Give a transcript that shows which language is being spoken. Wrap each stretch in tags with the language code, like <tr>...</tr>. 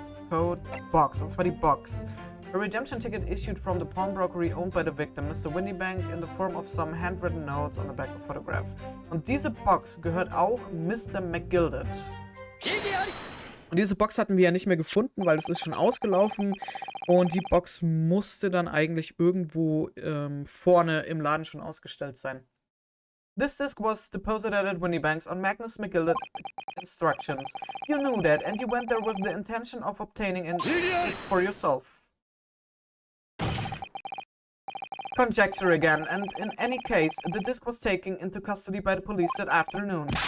<de>Code Box, und zwar die Box.</de> <en>A redemption ticket issued from the pawnbrokery owned by the victim, Mr. Windybank, in the form of some handwritten notes on the back of a photograph.</en> <de>Und diese Box gehört auch Mr. McGilded. Und diese Box hatten wir ja nicht mehr gefunden, weil es ist schon ausgelaufen. Und die Box musste dann eigentlich irgendwo vorne im Laden schon ausgestellt sein.</de> <en>This disc was deposited at Windybank's on Magnus McGilded instructions. You knew that, and you went there with the intention of obtaining it for yourself. Conjecture again, and in any case, the disc was taken into custody by the police that afternoon.</en>